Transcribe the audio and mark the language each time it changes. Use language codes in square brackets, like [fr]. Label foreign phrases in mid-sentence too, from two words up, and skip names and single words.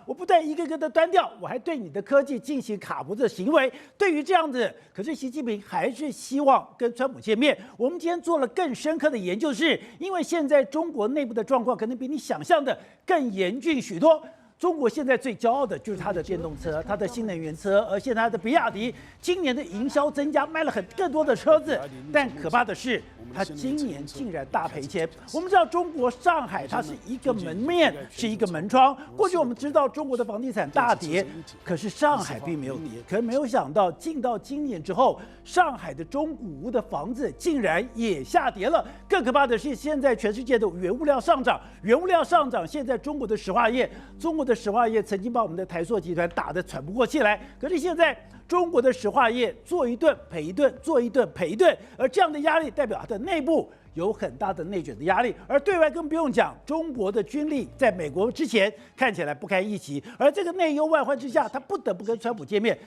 [zh] 我不但一個一個的端掉，我還對你的科技進行卡脖子的行為。對於這樣子，可是習近平還是希望跟川普見面。我們今天做了更深刻的研究，是因為現在中國內部的狀況可能比你想象的更嚴峻許多。中國現在最驕傲的就是它的電動車，它的新能源車，而且它的比亞迪今年的營銷增加，賣了更多的車子。但可怕的是，它今年竟然大賠錢。我們知道中國上海它是一個門面，是一個門窗。過去我們知道中國的房地產大跌，可是上海並沒有跌。可是沒有想到，進到今年之後，上海的中古屋的房子竟然也下跌了。更可怕的是，現在全世界的原物料上漲，现在中国的石化业，的石化业曾经把我们的台塑集团打得喘不過氣來，可是現在中國的石化業做一頓賠一頓，做一頓賠一頓，而這樣的壓力代表它的內部有很大的內捲的壓力，而對外更不用講，中國的軍力在美國之前看起來不堪一擊，而這個內憂外患之下，他不得不跟川普見面。